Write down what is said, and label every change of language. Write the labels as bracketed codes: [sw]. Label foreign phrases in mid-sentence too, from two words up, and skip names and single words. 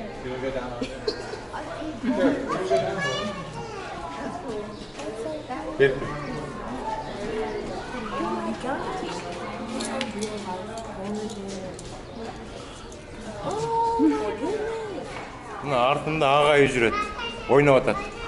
[en] You wanna go down on there? That's cool. Let's say that. [ko] 네. [en] Oh my god. Oh my goodness. [kk] мына артында ағайы жүреді. Ойнап атат.